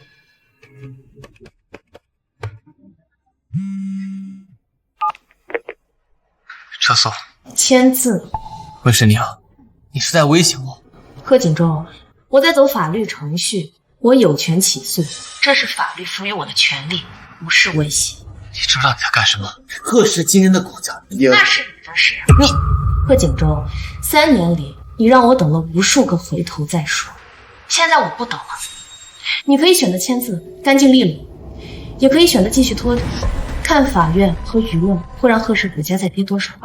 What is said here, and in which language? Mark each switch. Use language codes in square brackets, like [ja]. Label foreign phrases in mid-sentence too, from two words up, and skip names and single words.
[zh] 撤訴。簽字。溫世寧，你是在威脅我？賀景州，我在走法律程序，我有權起訴，這是法律賦予我的權利，不是威脅。你知道你在幹什麼？賀氏今天的股價也…… 那是你的事。你，賀景州 3年裡，你讓我等了无数个回头再说。现在我不等了，你可以选择签字，干净利落，也可以选择继續拖着，看法院和輿論會讓賀氏股價再跌多少。